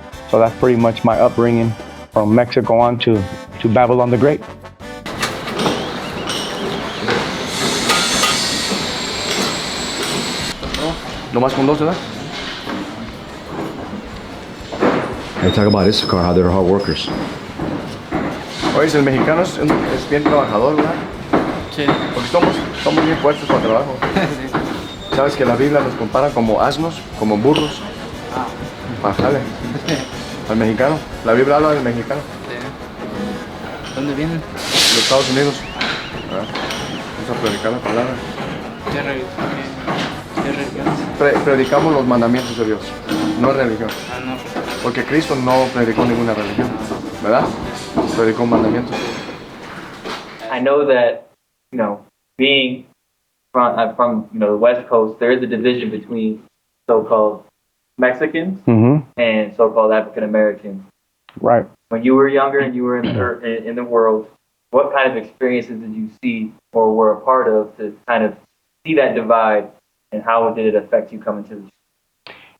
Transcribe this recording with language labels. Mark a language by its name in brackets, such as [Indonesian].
[English] So that's pretty much my upbringing from Mexico on to Babylon the Great. [Spanish] ¿No más con dos, verdad? [English] They talk about Issachar, how they're hard workers. [Spanish] Oye, el mexicano es bien trabajador, ¿verdad? Sí. Porque somos bien puestos para el trabajo. Sí. ¿Sabes que la Biblia nos compara como asnos, como burros? Bájale. Al mexicano. La Biblia habla del mexicano. Sí. ¿Dónde vienen? De los Estados Unidos. Vamos a predicar la palabra. ¿Qué religión? Predicamos los mandamientos de Dios, no religión. No. Porque Cristo no predicó ninguna religión, ¿verdad? Predicó mandamientos. [English] I know that, being from the West Coast, there is a division between so-called Mexicans and so-called African Americans. Right. When you were younger and you were in the world, what kind of experiences did you see or were a part of to kind of see that divide, and how did it affect you coming to the church?